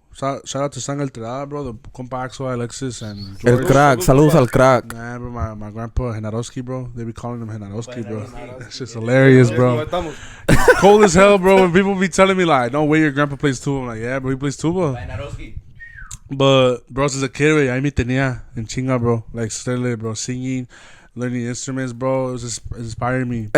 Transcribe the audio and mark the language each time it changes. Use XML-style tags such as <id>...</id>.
<en>Shout out to San Alterada, bro. The compa Axel, Alexis, and</en> <es>El</es> <en>George.</en> <es>crack. Saludos al crack.</es> <en>Nah, bro, my grandpa Genarowski, bro. They be calling him Genarowski, bro. That's just hilarious, bro. Cold as hell, bro. When people be telling me like, "No way, your grandpa plays tuba," I'm like, "Yeah, bro, he plays tuba." But bro, since a kid,</en> <es>ahí me tenía en chinga,</es> <en>bro. Like steadily, bro, singing, learning instruments, bro. It was just inspiring me.</en>